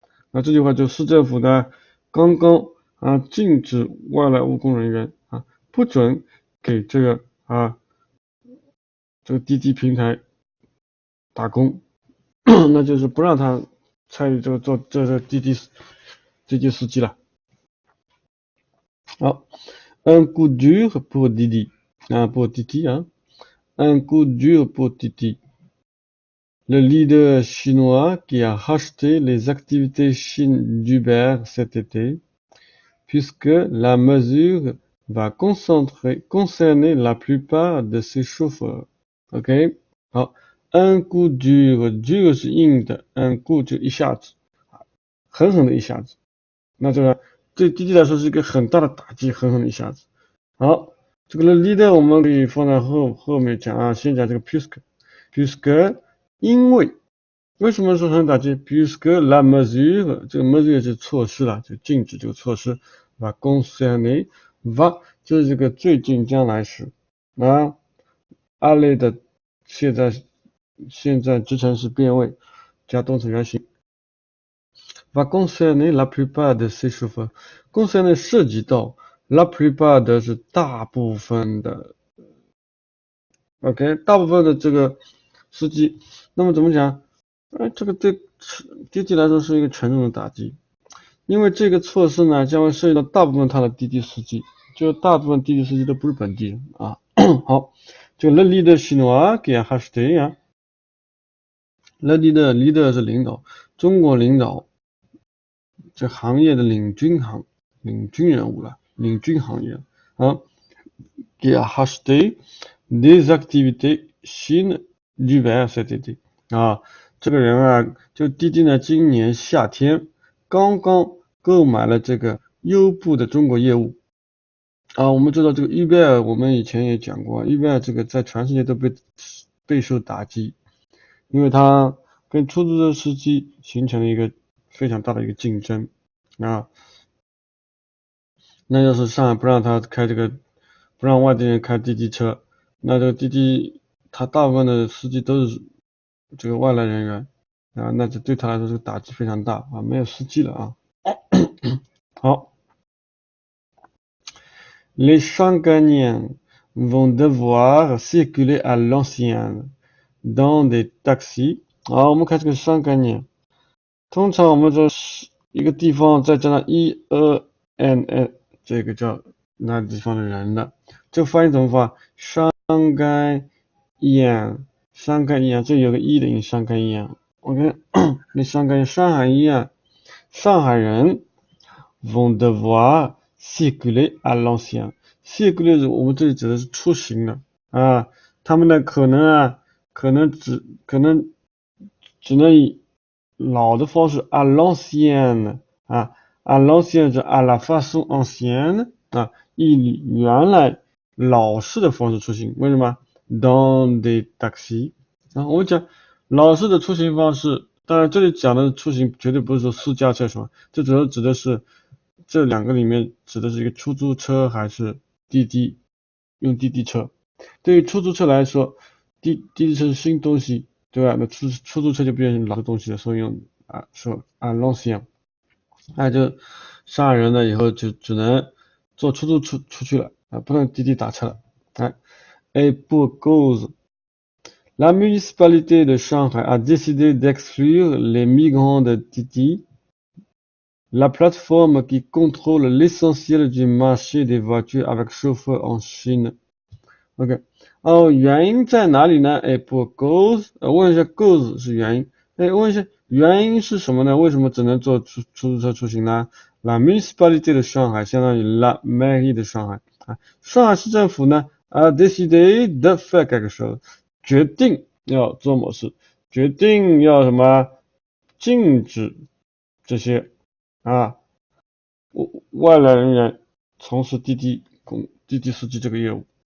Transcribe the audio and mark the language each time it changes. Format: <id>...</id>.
<zh>那这句话就市政府呢刚刚禁止外来务工人员不准给这个滴滴平台打工，那就是不让他参与做这滴滴司机了。</zh> <fr>好，un coup dur pour Didi， pour Didi un coup dur pour Didi。Le leader chinois qui a racheté les activités d'Uber cet été, puisque la mesure va concerner la plupart de ses chauffeurs.</fr> <zh>OK， 好，</zh> <fr>un coup dur</fr> <zh>是硬的，</zh> <fr>un coup</fr> <zh>就一下子，狠狠的一下子。那这个对滴滴来说是一个很大的打击，狠狠的一下子。好，这个 leader 我们可以放在后面讲先讲这个 puisque 因为什么说很打击</zh> <fr>puisque la mesure</fr> <zh>这个 mesure 是措施了，就禁止这个措施</zh> <fr>va concerner va</fr> <zh>就是这个最近将来时aller 的现在现在之前是变位，加动词原形。</zh> <fr>va concerner la plupart de ces chauffeurs。</fr> <zh>concerner 涉及到</zh> <fr>la plupart</fr> <zh>的是大部分的 ，OK， 大部分的这个司机。那么怎么讲？这个对滴滴来说是一个沉重的打击，因为这个措施呢将会涉及到大部分他的滴滴司机，就大部分滴滴司机都不是本地人啊。好，就</zh> <fr>le leader chinois qui a racheté</fr> <zh>啊，</zh> <fr>le leader</fr> <zh>是领导，中国领导。这行业的领军人物了，领军行业啊，</zh> <fr>qui a acheté des activités Chine l'hiver cet été</fr> <zh>啊，这个人啊，就滴滴呢，今年夏天刚刚购买了这个优步的中国业务啊。我们知道这个 Uber， 我们以前也讲过 ，Uber 这个在全世界都备受打击，因为它跟出租车司机形成了一个非常大的一个竞争啊。那要是上海不让他开这个，不让外地人开滴滴车，那这个滴滴他大部分的司机都是这个外来人员啊，那这对他来说这个打击非常大啊，没有司机了啊。</zh> <fr>好，les Shanghainiens vont devoir circuler à l'ancienne dans des taxis。</fr> <zh>好，我们看这个上概念，通常我们说一个地方再加上 EN，这个叫那地方的人的，这个发音怎么发？上该燕，上该燕，这有个 E 的音，上该燕。 OK， 那上海燕，上海人</zh> <fr>vont devoir circuler à l'ancienne。</fr> <zh>circuler 我们这里指的是出行的啊，他们呢可能只能以老的方式</zh> <fr>à l'ancienne</fr> <zh>啊。</zh> <fr>à l'ancienne</fr> <zh>是</zh> <fr>à la façon ancienne</fr> <zh>啊，以原来老式的方式出行。为什么</zh> <fr>dans des taxis</fr> <zh>啊？我们讲老式的出行方式，当然这里讲的出行绝对不是说私家车什么，这主要指的是这两个里面指的是一个出租车还是滴滴，用滴滴车。对于出租车来说，滴滴车是新东西，对吧？那出租车就变成老的东西了，所以用说l'ancien。那就上海人呢以后就只能坐出租出去了啊，不能滴滴打车了。</zh> <fr>Et pour cause, la municipalité de Shanghai a décidé d'exclure les migrants de Didi, la plateforme qui contrôle l'essentiel du marché des voitures avec chauffeur en Chine.</fr> <zh>OK， 原因在哪里呢？</zh> <fr>pour cause，</fr> <zh>问一下 cause 是原因，问一下原因是什么呢？为什么只能坐出租车出行呢？</zh> <fr>La municipalité de Shanghai</fr> <zh>相当于</zh> <fr>la mairie de Shanghai</fr> <zh>啊，上海市政府呢</zh> <fr>a décidé de faire quelque chose，</fr> <zh>决定要做某事，决定要什么禁止这些外来人员从事滴滴司机这个业务。</zh>